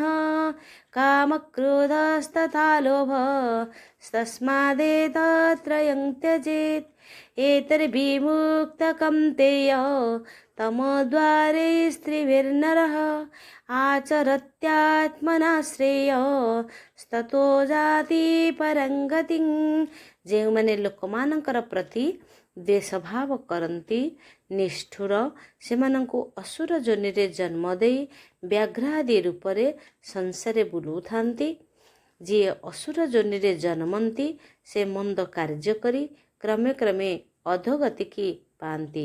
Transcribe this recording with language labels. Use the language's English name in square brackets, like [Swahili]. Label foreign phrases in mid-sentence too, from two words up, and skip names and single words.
[Sanskrit] कामक्रोधस्तथा लोभस्तस्मादेतत्त्रयं त्यजेत्। एतैर्विमुक्तः कौन्तेय, तमोद्वारैस्त्रिभिर्नरः। आचरत्यात्मना श्रेୟस्ततो ଯାତି ପରଂ ଗତିଂ। [Odia] ଯେଉଁମାନେ ଲୋକମାନଙ୍କର ପ୍ରତି ଦ୍ୱେଷଭାବ କରନ୍ତି, ନିଷ୍ଠୁର, ସେମାନଙ୍କୁ ଅସୁର ଯୋନିରେ ଜନ୍ମ ଦେଇ ବ୍ୟାଘ୍ର ଆଦି ରୂପରେ ସଂସାରରେ ବୁଲୁଥାନ୍ତି। ଯିଏ ଅସୁର ଯୋନିରେ ଜନ୍ମନ୍ତି, ସେ ମନ୍ଦ କାର୍ଯ୍ୟ କରି କ୍ରମେ କ୍ରମେ ଅଧୋଗତିକି ପାଆନ୍ତି।